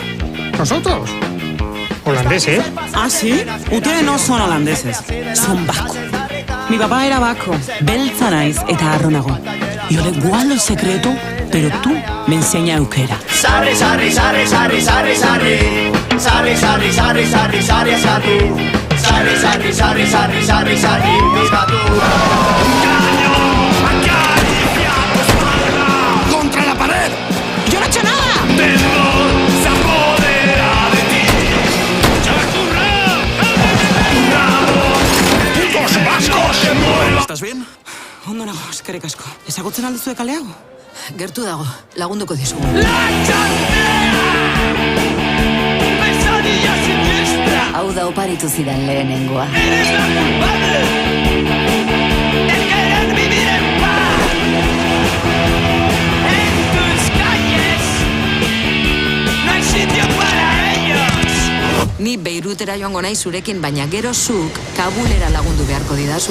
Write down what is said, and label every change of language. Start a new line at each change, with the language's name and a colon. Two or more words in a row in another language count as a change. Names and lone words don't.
Spanish: ¿Nosotros? Holandeses. Ah, ¿sí? Ustedes no son holandeses, son vascos. Mi papá era vasco,
Basque: beltza naiz eta harro nago.
Spanish: Yo le guardo el secreto, pero tú me enseñas euskera.
Basque: Sarri, sarri, sarri, sarri, sarri, sarri. Sarri, sarri, sarri, sarri, sarri, sarri. Sarri, sarri, sarri, sarri, sarri, sarri, pizkatu.
Spanish: ¡Contra la pared! ¡Yo no he hecho nada! Se apodera de ti. ¡Putos vascos! ¿Estás bien?
Basque: Ondo nago, eskerrik asko. Ezagutzen alduzue kale hau? Gertu dago, lagunduko dizugu.
Spanish: La txandea! Pesadilla siniestra!
Basque: Hau da oparitu zidan lehenengoa. Ni Beirutera joango nahi zurekin, baina gero zuk Kabulera lagundu beharko didazu.